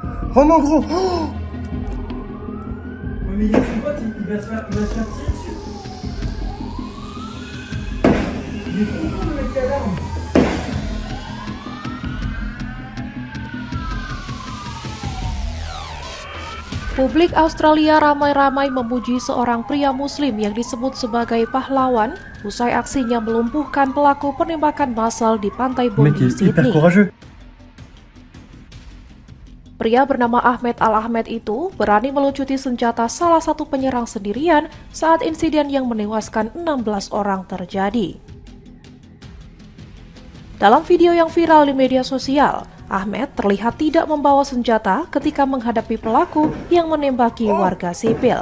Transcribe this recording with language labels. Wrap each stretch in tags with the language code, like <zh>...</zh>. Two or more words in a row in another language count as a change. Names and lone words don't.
<fr>Oh mon gros oh. Ouais, mais il y a son pote, il va se faire tirer dessus. Il est trop con de mettre l'alarme.</fr> <id>Publik Australia ramai-ramai memuji seorang pria muslim yang disebut sebagai pahlawan usai aksinya melumpuhkan pelaku penembakan massal di pantai</id> <fr>Le mec</fr> <id>Bondi,</id> <fr>est hyper</fr> <id>Sydney.</id> <fr>courageux.</fr> <id>Pria bernama Ahmed Al-Ahmed itu berani melucuti senjata salah satu penyerang sendirian saat insiden yang menewaskan 16 orang terjadi. Dalam video yang viral di media sosial, Ahmed terlihat tidak membawa senjata ketika menghadapi pelaku yang menembaki warga sipil.</id>